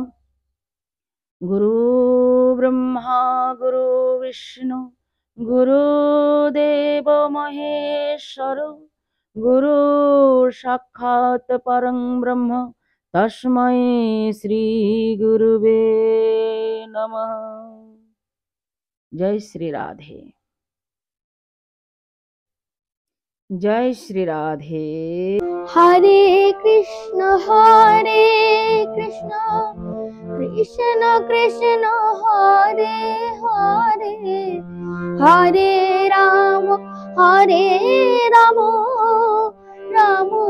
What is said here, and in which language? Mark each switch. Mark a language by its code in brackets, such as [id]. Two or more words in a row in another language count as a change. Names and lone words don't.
[sa] গুরু ব্রহ্মা গুরু বিষ্ণু গুরুদেব মহেশ্বর, গুরু সাক্ষাৎ পরং ব্রহ্ম, তস্मै শ্রী গুরুবে নমঃ। [hi] जय श्री राधे, जय श्री राधे। [sa] हरे कृष्ण कृष्ण कृष्ण हरे हरे, हरे राम राम राम